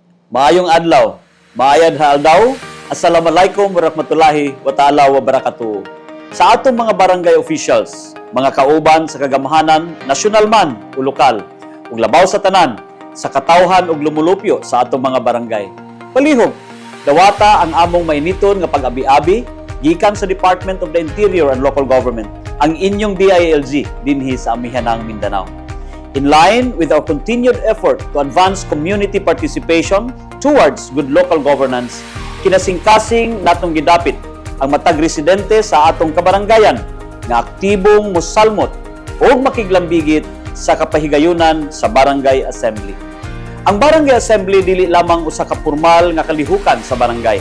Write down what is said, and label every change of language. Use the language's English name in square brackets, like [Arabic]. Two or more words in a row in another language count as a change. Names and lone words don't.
[Cebuano] Maayong adlaw, [Higaonon] maayad haldaw, [Arabic] السلام عليكم ورحمة الله وتعالى وبركاته. [Cebuano] Sa atong mga barangay officials, mga kauban sa kagamhanan, nasyonal man o lokal, ug labaw sa tanan, sa katawhan ug lumulupyo sa atong mga barangay. Palihog, dawata ang among mainiton nga pag-abi-abi gikan sa Department of the Interior and Local Government, ang inyong DILG dinhi sa amihanang Mindanao. [English] In line with our continued effort to advance community participation towards good local governance, [Cebuano] kinasingkasing natong gidapit ang matag residente sa atong kabaranggayan nga aktibong mosalmot o makiglambigit sa kapahigayunan sa Barangay Assembly. Ang Barangay Assembly dili lamang usa ka pormal nga kalihukan sa barangay.